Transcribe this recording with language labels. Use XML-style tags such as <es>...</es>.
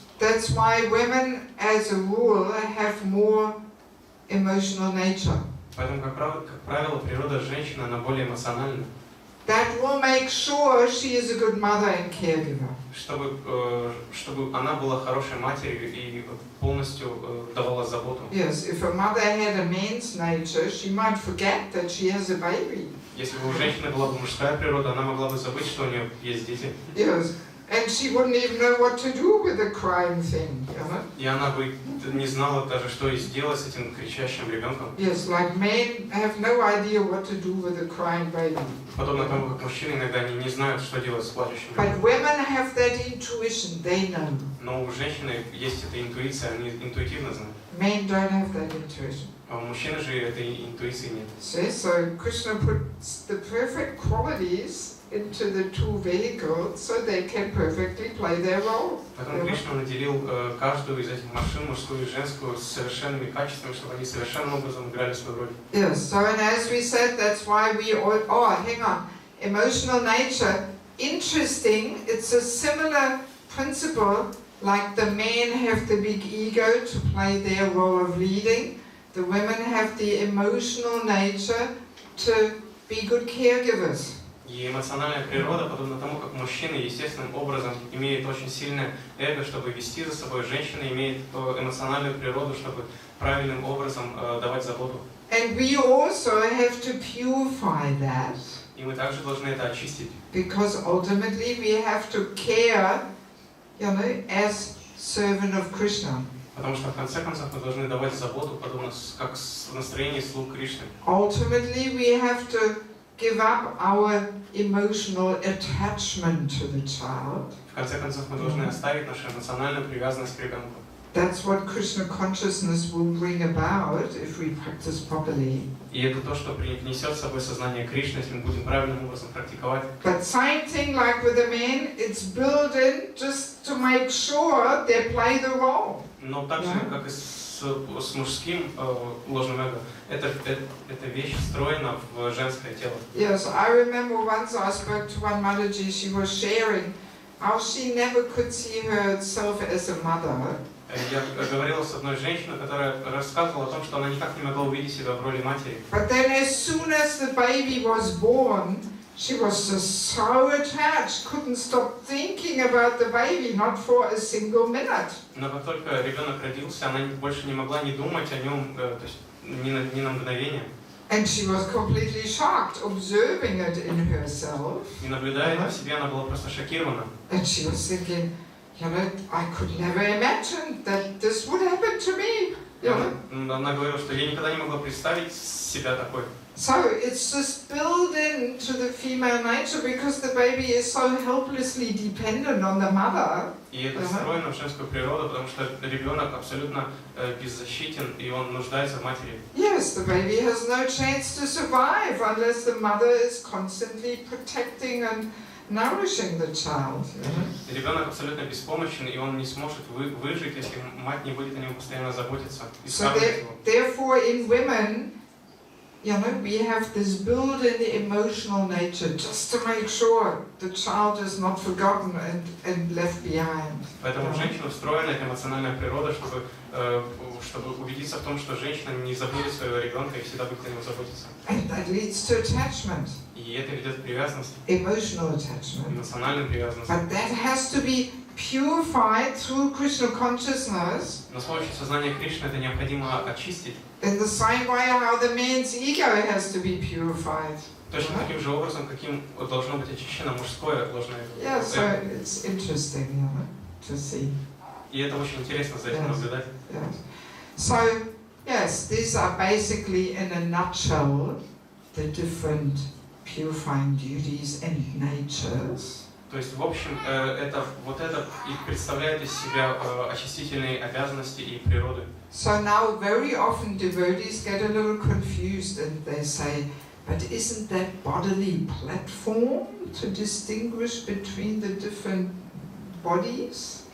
<en>That's why women, as a rule, have more emotional nature.</en> <ru>Поэтому, как правило, природа женщины, она более эмоциональна.</ru> <en>That will make sure she is a good mother and caregiver.</en> <ru>Чтобы она была хорошей матерью и полностью давала заботу.</ru> <en>Yes, if a mother had a man's nature, she might forget that she has a baby.</en> <ru>Если бы у женщины была бы мужская природа, она могла бы забыть, что у нее есть дети.</ru> <en>Yes, and she wouldn't even know what to do with the crying thing,</en> <ru>И она бы не знала даже, что и сделать с этим кричащим ребенком.</ru> <en>Yes, like men have no idea what to do with a crying baby.</en> <ru>Подобно тому, как мужчины иногда не знают, что делать с плачущим</ru> <en>But</en> <ru>ребенком.</ru> <en>women have that intuition, they know.</en> <ru>Но у женщины есть эта интуиция, они интуитивно знают.</ru> <en>Men don't have that intuition.</en> <ru>А у мужчины же этой интуиции нет.</ru> <en>See, so Krishna puts the perfect qualities into the two vehicles so they can perfectly play their role.</en> <ru>Поэтому Кришна наделил каждую из этих машин, мужскую и женскую, с совершенными качествами, чтобы они совершенным образом играли свою роль.</ru> <en>Yes, so and as we said, that's why we all, hang on, emotional nature, interesting, it's a similar principle, like the men have the big ego to play their role of leading, the women have the emotional nature to be good caregivers.</en> <ru>И эмоциональная природа, подобно тому, как мужчины естественным образом имеют очень сильное эго, чтобы вести за собой, женщина имеет эмоциональную природу, чтобы правильным образом давать заботу.</ru> <en>And we also have to purify that.</en> <ru>И мы также должны это очистить.</ru> <en>Because ultimately we have to care, as servant of Krishna.</en> <ru>Потому что в конце концов мы должны давать заботу, подобно как в настроении слуг Кришны.</ru> <en>Ultimately we have to give up our emotional attachment to the child.</en> <ru>В конце концов мы должны оставить нашу эмоциональную привязанность к ребенку.</ru> <en>That's what Krishna consciousness will bring about if we practice properly.</en> <ru>И это то, что внесет с собой сознание Кришны, если мы будем правильным образом практиковать.</ru> <en>But same thing like with the men, it's built in just to make sure they play the role.</en> <ru>Но так же, как и с мужским ложным эго, эта вещь встроена в женское тело.</ru> <en>Yes, I remember once I spoke to one Mataji, she was sharing how she never could see herself as a mother.</en> <ru>Я говорила с одной женщиной, которая рассказывала о том, что она никак не могла увидеть себя в роли матери.</ru> <en>But then as soon as the baby was born, she was just so attached, couldn't stop thinking about the baby, not for a single minute.</en> <ru>Но как только ребенок родился, она больше не могла не думать о нем, то есть ни на мгновение.</ru> <en>And she was completely shocked, observing it in herself.</en> <ru>И наблюдая это в себе, она была просто шокирована.</ru> <en>And she was thinking, I could never imagine that this would happen to me.</en> <ru>Она говорила, что я никогда не могла представить себя такой.</ru> <en>So it's just built into the female nature because the baby is so helplessly dependent on the mother.</en> <ru>И это встроено в женскую природу, потому что ребенок абсолютно беззащитен, и он нуждается в матери.</ru> <en>Yes, the baby has no chance to survive unless the mother is constantly protecting and nourishing the child.</en> <ru>Ребенок абсолютно беспомощен, и он не сможет выжить, если мать не будет о нем постоянно заботиться и скармливать его.</ru> <en>Therefore, in women, we have this built-in emotional nature just to make sure the child is not forgotten and left behind.</en> <ru>Поэтому в женщину встроена эта эмоциональная природа, чтобы убедиться в том, что женщина не забудет своего ребенка и всегда будет о нем заботиться.</ru> <en>And that leads to attachment.</en> <ru>И это ведет к привязанности.</ru> <en>Emotional attachment.</en> <ru>Эмоциональной привязанности.</ru> <en>But that has to be purified through Krishna consciousness.</en> <ru>Но с помощью сознания Кришны это необходимо очистить.</ru> <en>In the same way how the man's ego has to be purified.</en> <ru>Точно таким же образом, каким должно быть очищено мужское ложное эго.</ru> <en>Yeah, so it's interesting, to see.</en> <ru>И это очень интересно за этим наблюдать.</ru> <en>Yes. So, yes, these are basically, in a nutshell, the different purifying duties and natures.</en> <ru>То есть, в общем, это и представляет из себя очистительные обязанности и природы.</ru> <en>So now very often devotees get a little confused and they say, but isn't that bodily platform to distinguish between the different bodies?</en>